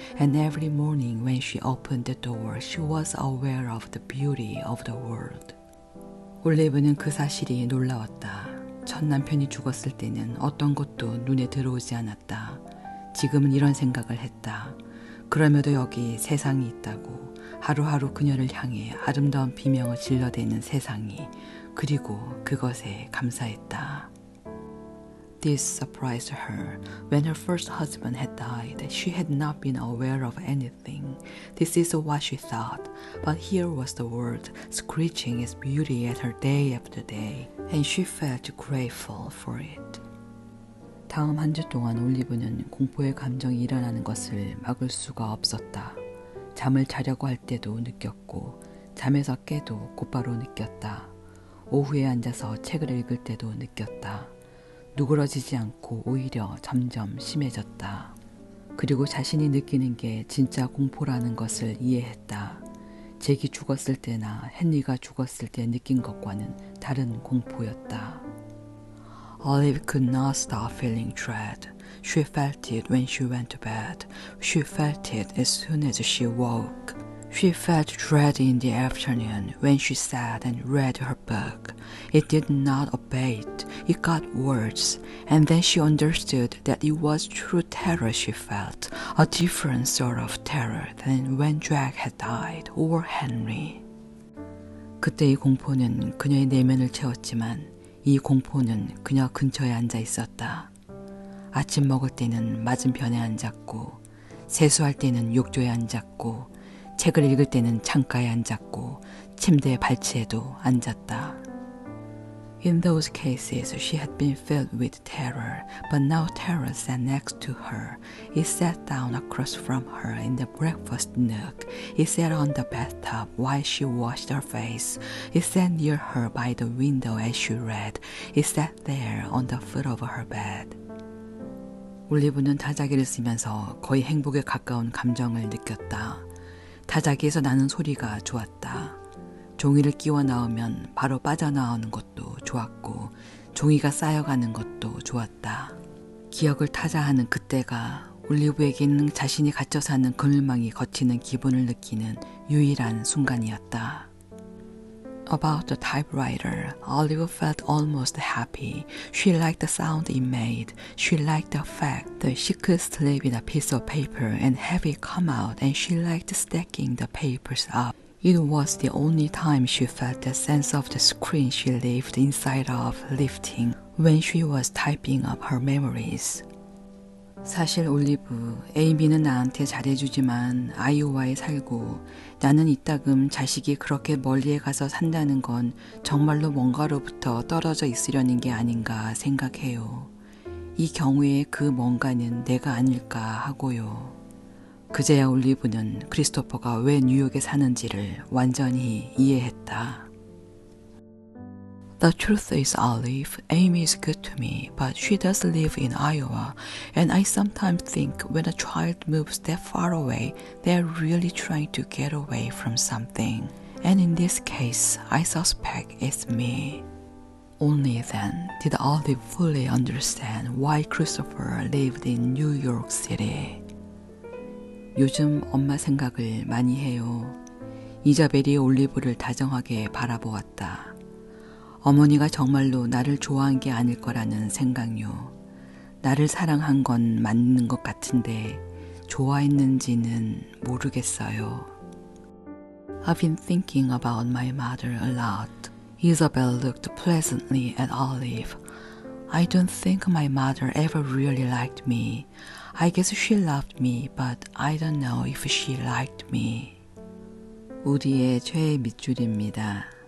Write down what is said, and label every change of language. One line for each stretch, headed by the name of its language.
English: And every morning when she opened the door, she was aware of the beauty of the world.
Korean: 올리브는 그 사실이 놀라웠다. 첫 남편이 죽었을 때는 어떤 것도 눈에 들어오지 않았다. 지금은 이런 생각을 했다. 그럼에도 여기 세상이 있다고. 하루하루 그녀를 향해 아름다운 비명을 질러대는 세상이. 그리고 그것에 감사했다.
English: This surprised her. When her first husband had died, she had not been aware of anything. This is what she thought. But here was the world, screeching its beauty at her day after day, and she felt grateful for it.
Korean: 다음 한 주 동안 올리브는 공포의 감정이 일어나는 것을 막을 수가 없었다. 잠을 자려고 할 때도 느꼈고, 잠에서 깨도 곧바로 느꼈다. 오후에 앉아서 책을 읽을 때도 느꼈다. 누그러지지 않고 오히려 점점 심해졌다. 그리고 자신이 느끼는 게 진짜 공포라는 것을 이해했다. 잭이 죽었을 때나 헨리가 죽었을 때 느낀 것과는 다른 공포였다.
English: Olive could not stop feeling dread. She felt it when she went to bed. She felt it as soon as she woke. She felt dread in the afternoon when she sat and read her book. It did not abate, it got worse, and then she understood that it was true terror she felt, a different sort of terror than when Jack had died or Henry.
Korean: 그때의 공포는 그녀의 내면을 채웠지만 이 공포는 그녀 근처에 앉아 있었다. 아침 먹을 때는 맞은편에 앉았고, 세수할 때는 욕조에 앉았고, 책을 읽을 때는 창가에 앉았고 침대의 발치에도 앉았다.
English: In those cases, she had been filled with terror, but now terror sat next to her. It sat down across from her in the breakfast nook. It sat on the bathtub while she washed her face. It sat near her by the window as she read. It sat there on the foot of her bed.
Korean: 올리브는 타자기를 쓰면서 거의 행복에 가까운 감정을 느꼈다. 타자기에서 나는 소리가 좋았다. 종이를 끼워 넣으면 바로 빠져나오는 것도 좋았고 종이가 쌓여가는 것도 좋았다. 기억을 타자하는 그때가 올리브에게는 자신이 갇혀 사는 그늘망이 걷히는 기분을 느끼는 유일한 순간이었다.
English: About the typewriter, Olive felt almost happy. She liked the sound it made. She liked the fact that she could slip in a piece of paper and have it come out, and she liked stacking the papers up. It was the only time she felt the sense of the screen she lived inside of lifting when she was typing up her memories.
Korean: 사실 올리브, 에이미는 나한테 잘해주지만 아이오와에 살고 나는 이따금 자식이 그렇게 멀리에 가서 산다는 건 정말로 뭔가로부터 떨어져 있으려는 게 아닌가 생각해요. 이 경우에 그 뭔가는 내가 아닐까 하고요. 그제야 올리브는 크리스토퍼가 왜 뉴욕에 사는지를 완전히 이해했다.
English: The truth is, Olive, Amy is good to me, but she does live in Iowa, and I sometimes think when a child moves that far away, they're really trying to get away from something. And in this case, I suspect it's me. Only then did Olive fully understand why Christopher lived in New York City.
Korean: 요즘 엄마 생각을 많이 해요. 이자벨이 올리브를 다정하게 바라보았다. 어머니가 정말로 나를 좋아한 게 아닐 거라는 생각요. 나를 사랑한 건 맞는 것 같은데 좋아했는지는 모르겠어요.
English: I've been thinking about my mother a lot. Isabel looked pleasantly at Olive. I don't think my mother ever really liked me. I guess she loved me, but I don't know if she liked me.
Korean: 우디의 최애 밑줄입니다.